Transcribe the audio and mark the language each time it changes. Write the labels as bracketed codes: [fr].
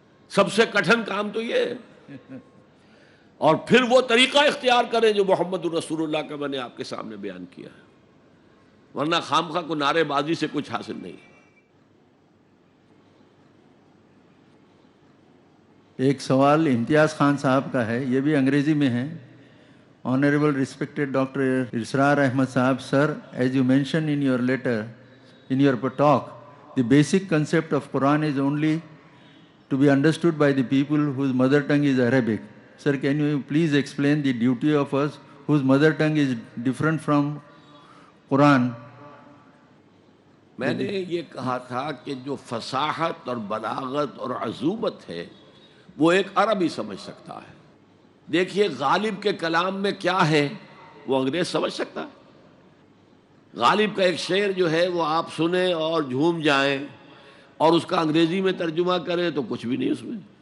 [ur] سب سے کٹھن کام تو یہ ہے. اور پھر وہ طریقہ اختیار کریں جو محمد الرسول اللہ کا میں نے آپ کے سامنے بیان کیا ہے. ورنہ خامخواہ کو نعرے بازی سے کچھ حاصل نہیں. ایک سوال امتیاز خان صاحب کا ہے, یہ بھی انگریزی میں ہے. [en] Honorable respected Dr. Israr Ahmad Sahab, sir, as you mentioned in your letter, in your talk, the basic concept of Quran is only to be understood by the people whose mother tongue is Arabic. Sir, can you please explain the duty of us whose mother tongue is different from Quran? [ur] میں نے یہ کہا تھا کہ جو فصاحت اور بلاغت اور عذوبت ہے وہ ایک عربی سمجھ سکتا ہے. دیکھیے غالب کے کلام میں کیا ہے وہ انگریز سمجھ سکتا ہے. غالب کا ایک شعر جو ہے وہ آپ سنیں اور جھوم جائیں اور اس کا انگریزی میں ترجمہ کریں تو کچھ بھی نہیں اس میں.